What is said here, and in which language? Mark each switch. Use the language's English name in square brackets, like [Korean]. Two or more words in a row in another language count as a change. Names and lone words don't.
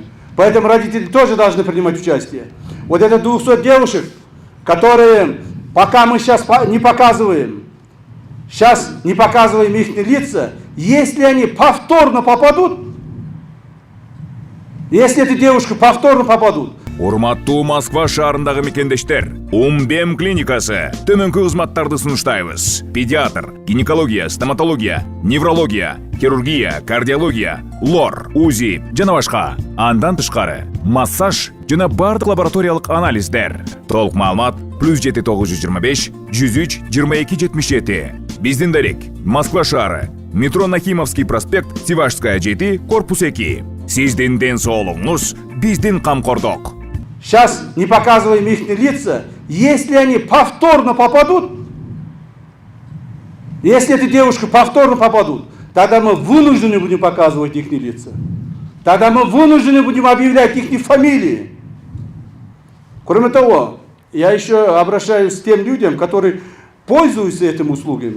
[Russian] Поэтому родители тоже должны принимать участие. Вот это 200 девушек, которые пока мы сейчас не показываем, их лица, если они повторно попадут, если эти девушки повторно попадут. [Kyrgyz] Урматтуу Москва шаарындагы мекендештер, Умбем клиникасы төмөнкү кызматтарды сунуштайбыз. Педиатр, гинекология, стоматология, неврология, хирургия, кардиология, лор, УЗИ жана башка. Андан тышкары массаж жана бардык лабораториялык анализдер. Толук маалымат +7 925 103 22 77. Биздин дарек Москва шаары, метро Нахимовский проспект, Севашская 7, корпус 2. Сиздин ден соолугуңуз, биздин камкордук. [Russian] Сейчас не показываем их лица, если они повторно попадут, если эти девушки повторно попадут, тогда мы вынуждены будем показывать их лица. Тогда мы вынуждены будем объявлять их фамилии. Кроме того, я еще обращаюсь к тем людям, которые пользуются этими услугами.